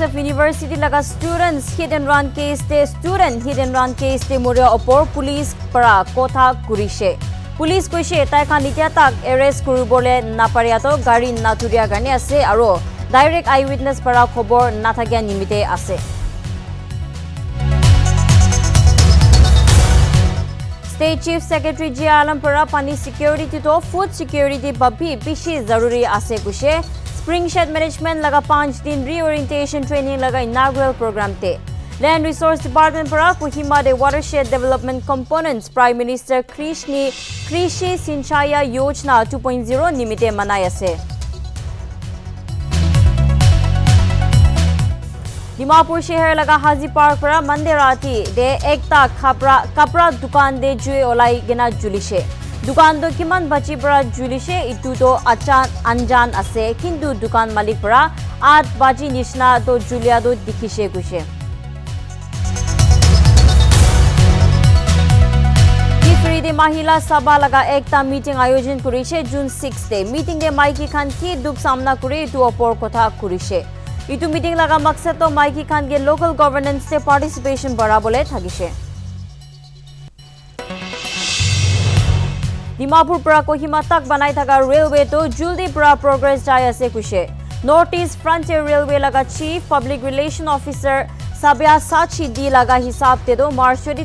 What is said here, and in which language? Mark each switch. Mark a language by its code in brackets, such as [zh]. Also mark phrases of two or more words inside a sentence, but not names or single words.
[nag] University laga students [en] hit and run [nag] case te moria opor police para kotha kurishe. Police koishe tai khan itia tak arrest kuribole napariato gari naturia gane ase aro direct eyewitness para khobor nathakya nimite ase. [en] State Chief Secretary J. [nag] Alam para pani security to [en] food security [nag] babhi bishi zaruri ase kushe. [en] Spring shed management [nag] laga 5 din [en] reorientation training [nag] laga [en] inaugural program [nag] te. Land Resource Department para Kohima de [en] watershed development components [nag] Prime Minister Krishi Sinchaya Yojana 2.0 nimite manayase. Dimapur शहर लगा हाजी पार्क पर मंदिर राती दे एकता कपड़ा दुकान दे जुए ओलाई गेना जुलिशे दुकान दो किमान बची पर जुलिशे इतु तो अचान अनजान असे किंतु दुकान मालिक पर 8 बाजी निशना तो जुलिया दो दिखिशे कुशे दे महिला सभा लगा एकता मीटिंग आयोजन कुरिशे जून 6 दे मीटिंग दे माइकी खान की दुख सामना कुरे इतु अपोर कथा कुरिशे इतु मीटिंग लगा मकसद तो माइकी खान के [en] local governance [nag] से पार्टिसिपेशन बढ़ाबले थागिशे डिमापुर पर कोहिमा तक बनाई थाका रेलवे तो जल्दी पर प्रोग्रेस जाय असे कुशे नॉर्थ ईस्ट फ्रंटियर रेलवे लगा [en] chief public relation officer [nag] साबिया साची दी लगा हिसाब ते दो मार्च